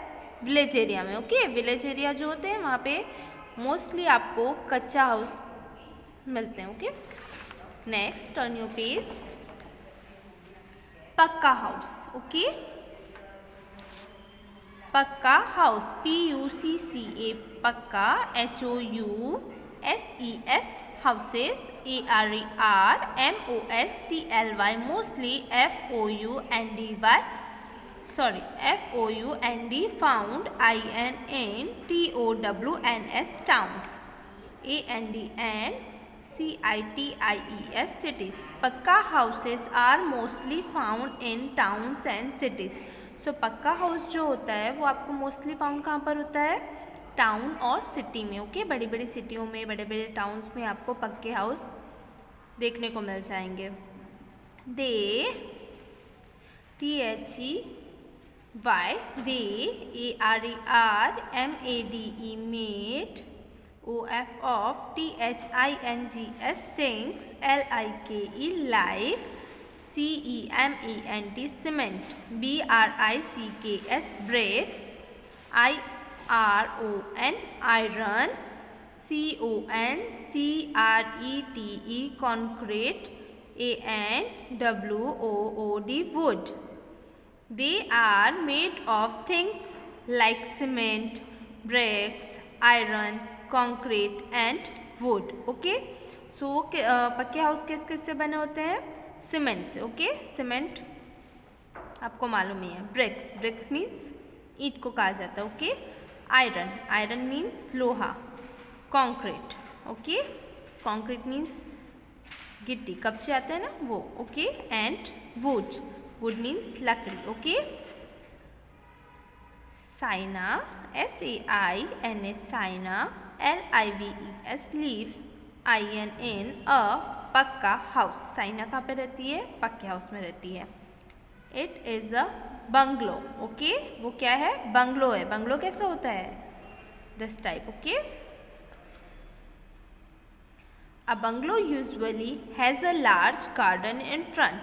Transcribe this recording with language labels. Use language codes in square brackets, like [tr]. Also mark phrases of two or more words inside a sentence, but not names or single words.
[en] village area में, ओके? village area [hi] जो होते हैं वहाँ पे मोस्टली आपको कच्चा हाउस मिलते हैं, ओके? [en] next, turn your page. पक्का house, okay? [hi] पक्का हाउस, [en] P-U-C-C-A पक्का, H-O-U-S-E-S houses, A-R-E-R-M-O-S-T-L-Y mostly, F-O-U-N-D-Y, sorry, F-O-U-N-D found, I-N-N-T-O-W-N-S towns, A-N-D-N-C-I-T-I-E-S cities. पक्का houses are mostly found in towns and cities. [hi] So पक्का हाउस जो होता है वो आपको [en] mostly found [hi] कहाँ पर होता है? टाउन और सिटी में, ओके? बड़ी बड़ी सिटियों में, बड़े बड़े टाउन्स में आपको पक्के हाउस देखने को मिल जाएंगे. [en] दे, T-H-E-Y, दे, A-R-E-R-M-A-D-E made, O-F of, T-H-I-N-G-S things, L-I-K-E like, C-E-M-E-N-T cement, B-R-I-C-K-S bricks, I-R-O-N iron, C-O-N-C-R-E-T-E concrete, A-N-W-O-O-D wood. They are made of things like cement, bricks, iron, concrete and wood, okay? [hi] So पक्के हाउस किस किस से बने होते हैं? सीमेंट से, ओके? सीमेंट आपको मालूम ही है. ब्रिक्स, [en] bricks means [hi] ईंट को कहा जाता है, ओके? [en] iron, iron means लोहा. concrete, okay? concrete means [hi] गिट्टी, कब्जे आते हैं ना वो, ओके? [en] and wood, wood means लकड़ी, ओके? साइना, S-A-I-N-A साइना, L-I-V-E-S लीव्स, I-N-N अ पक्का हाउस. [hi] साइना कहाँ पे रहती है? पक्के हाउस में रहती है. [en] it is a bungalow, okay? [hi] वो क्या है? बंगलो है. बंगलो कैसा होता है? [en] this type, okay? a bungalow usually has a large garden in front.